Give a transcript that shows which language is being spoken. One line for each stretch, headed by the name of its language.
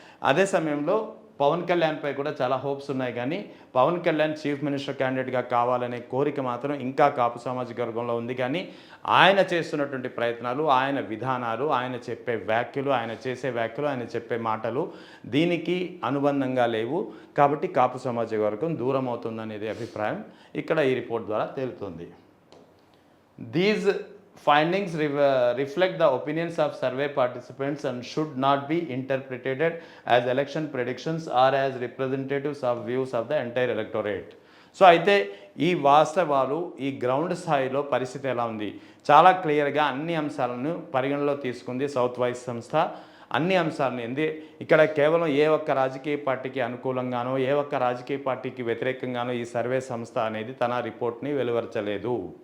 Telugu: అదే సమయంలో పవన్ కళ్యాణ్పై కూడా చాలా హోప్స్ ఉన్నాయి, కానీ పవన్ కళ్యాణ్ చీఫ్ మినిస్టర్ క్యాండిడేట్గా కావాలనే కోరిక మాత్రం ఇంకా కాపు సామాజిక వర్గంలో ఉంది. కానీ ఆయన చేస్తున్నటువంటి ప్రయత్నాలు, ఆయన విధానాలు, ఆయన చెప్పే వ్యాఖ్యలు, ఆయన చేసే వ్యాఖ్యలు, ఆయన చెప్పే మాటలు దీనికి అనుబంధంగా లేవు. కాబట్టి కాపు సామాజిక వర్గం దూరం అవుతుందనేది అభిప్రాయం ఇక్కడ ఈ రిపోర్ట్ ద్వారా తేలుతుంది.
English: These findings reflect the opinions of survey participants and should not be interpreted as election predictions or as representatives of views of the entire electorate.
Telugu: So అయితే ఈ వాస్తవాలు ఈ గ్రౌండ్ స్థాయిలో పరిస్థితి ఎలా ఉంది, చాలా క్లియర్గా అన్ని అంశాలను పరిగణలో తీసుకుంది సౌత్ వాయిస్ సంస్థ. అన్ని అంశాలను ఇక్కడ కేవలం ఏ ఒక్క రాజకీయ పార్టీకి అనుకూలంగానో ఏ ఒక్క రాజకీయ పార్టీకి వ్యతిరేకంగానో ఈ సర్వే సంస్థ అనేది తన రిపోర్ట్ని వెలువరచలేదు.